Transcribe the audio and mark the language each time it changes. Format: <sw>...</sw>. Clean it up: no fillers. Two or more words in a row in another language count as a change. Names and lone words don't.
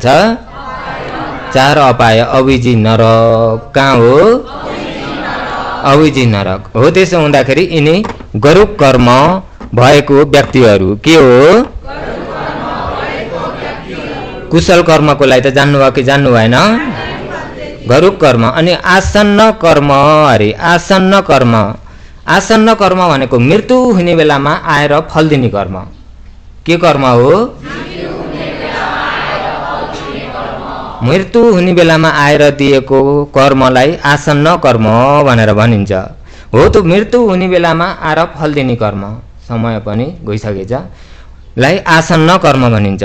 <ne>चार अपाय अभिजी नरक। कहाँ हो? अभिजी नरक। हो त्यसो हुँदाखेरि यिनी गरुप कर्म भएको व्यक्तिहरू के हो? कुशल कर्मको लागि त जान्नुभयो कि जान्नु भएन? गरुप कर्म। अनि आसन्न कर्म आसन्न कर्म। आसन्न कर्म भनेको मृत्यु हुने बेलामा आएर फल दिने कर्म। के कर्म हो? मृत्यु हुने बेलामा आएर दिएको कर्मलाई आसन्न कर्म भनेर भनिन्छ। हो त्यो मृत्यु हुने बेलामा आएर फल दिने कर्म, समय पनि गइसकेछ, लाई आसन्न कर्म भनिन्छ।</ne>